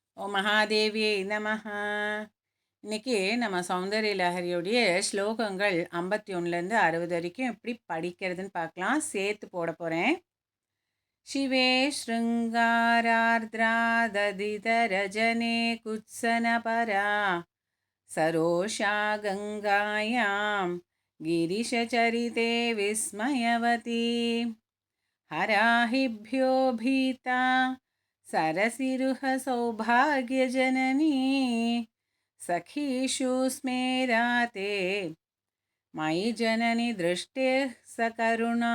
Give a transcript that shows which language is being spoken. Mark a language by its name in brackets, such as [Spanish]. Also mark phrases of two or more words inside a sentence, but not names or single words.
[Sanskrit] ॐ महादेव्यै नमः. [Tamil] இன்னைக்கு நம்ம சௌந்தரிய லஹரியோடைய ஸ்லோகங்கள் 51லேருந்து 60 வரைக்கும் எப்படி படிக்கிறதுன்னு பார்க்கலாம். சேர்த்து போட போகிறேன். [Sanskrit] शिवे शृङ्गारार्द्राददितरजने कुत्सनपरा सरोषा गङ्गायां गिरिशचरिते विस्मयवती हराहिभ्यो भीता सरसिरुह सौभाग्यजननी सखीषु स्मेराते मयि जननि दृष्टिः सकरुणा.